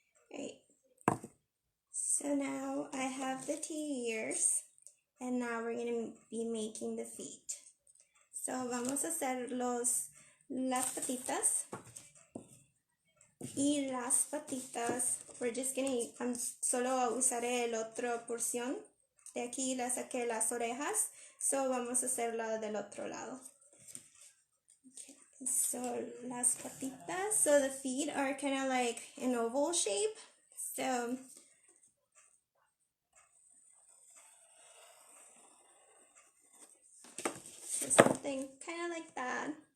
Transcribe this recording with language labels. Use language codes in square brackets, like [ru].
[en] Great. So now I have the 2 ears, and now we're going to be making the feet. [es] So vamos a hacer las patitas. Y las patitas, [en] we're just going to, [es] solo usaré el otro porción. De aquí la saqué las orejas, so vamos a hacerla del otro lado. [en] Okay. So [es] las patitas, [en] so the feet are kind of like an oval shape. So something kind of like that.